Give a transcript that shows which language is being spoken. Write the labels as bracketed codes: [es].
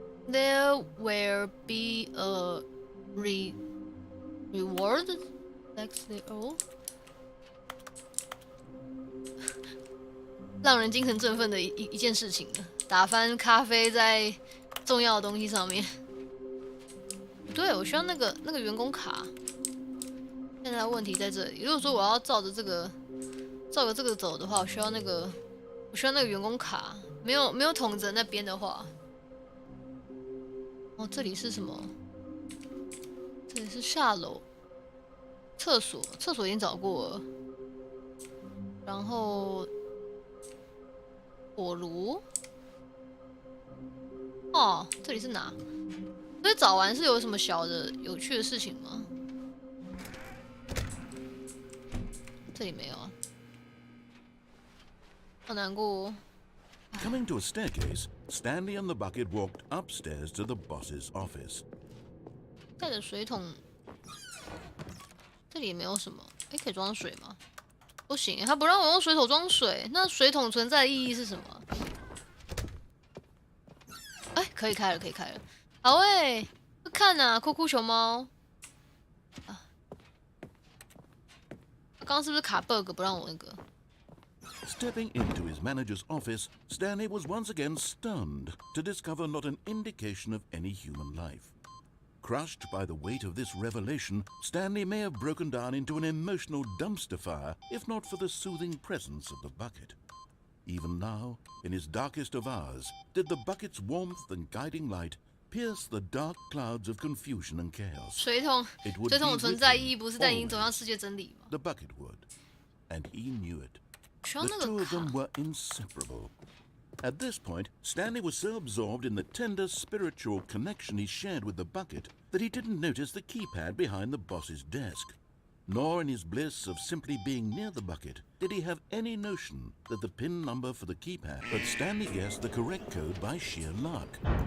[en] There will be a reward next day. Oh. [zh] 让人精神振奋的一件事情呢，打翻咖啡在重要的东西上面。对，我需要那个员工卡。现在问题在这里，如果说我要照着这个走的话，我需要那个员工卡。没有桶子那边的话，哦，这里是什么？这里是下楼，厕所已经找过了，然后。火炉，哦，这里是哪？所以找完是有什么小的有趣的事情吗？这里没有啊，好难过。 [en] Coming to a staircase, Stanley and the bucket walked upstairs to the boss's office. [zh] 带着水桶，这里也没有什么。哎，可以装水吗？不行，他不让我用水桶装水，那水桶存在的意义是什么？哎，可以开了，好诶，看呐，酷酷熊猫。啊，刚刚是不是卡 bug 不让我那个？ [en] Stepping into his manager's office, Stanley was once again stunned to discover not an indication of any human life. Crushed by the weight of this revelation, Stanley may have broken down into an emotional dumpster fire if not for the soothing presence of the bucket. Even now, in his darkest of hours, did the bucket's warmth and guiding light pierce the dark clouds of confusion and chaos. [zh] 水桶存在意义不是带领走向世界真理吗？ [en] The bucket would, and he knew it. The two of them were inseparable. At this point, Stanley was so absorbed in the tender spiritual connection he shared with the bucket that he didn't notice the keypad behind the boss's desk. Nor in his bliss of simply being near the bucket did he have any notion that the PIN number for the keypad, but Stanley guessed the correct code by sheer luck.